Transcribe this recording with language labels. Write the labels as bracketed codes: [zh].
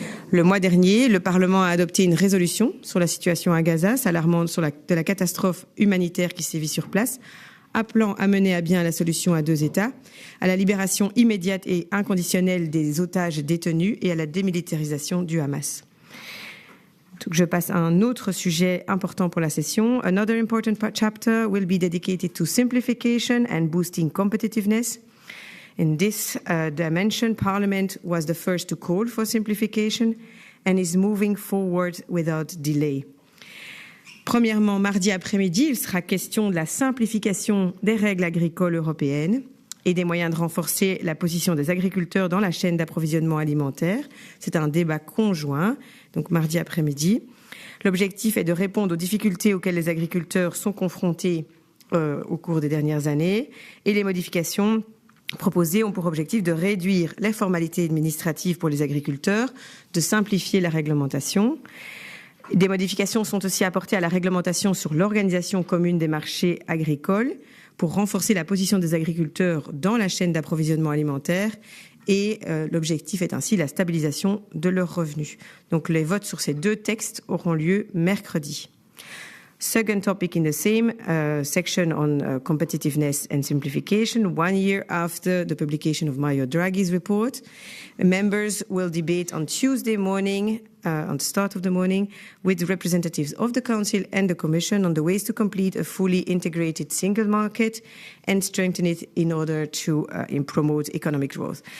[fr] Le mois dernier, le Parlement a adopté une résolution sur la situation à Gaza, s'alarmant de la catastrophe humanitaire qui sévit sur place, appelant à mener à bien la solution à deux États, à la libération immédiate et inconditionnelle des otages détenus et à la démilitarisation du Hamas. Donc, je passe à un autre sujet important pour la session. [en] Another important chapter will be dedicated to simplification and boosting competitiveness. In this dimension, Parliament was the first to call for simplification and is moving forward without delay. [fr] Premièrement, mardi après-midi, il sera question de la simplification des règles agricoles européennes et des moyens de renforcer la position des agriculteurs dans la chaîne d'approvisionnement alimentaire. C'est un débat conjoint, donc mardi après-midi. L'objectif est de répondre aux difficultés auxquelles les agriculteurs sont confrontés au cours des dernières années, et les modifications proposées ont pour objectif de réduire les formalités administratives pour les agriculteurs, de simplifier la réglementation. Des modifications sont aussi apportées à la réglementation sur l'organisation commune des marchés agricoles pour renforcer la position des agriculteurs dans la chaîne d'approvisionnement alimentaire, et l'objectif est ainsi la stabilisation de leurs revenus. Donc les votes sur ces deux textes auront lieu mercredi. [en] Second topic in the same section on competitiveness and simplification. 1 year after the publication of Mario Draghi's report, members will debate on Tuesday morning, on the start of the morning, with representatives of the Council and the Commission on the ways to complete a fully integrated single market and strengthen it in order to promote economic growth.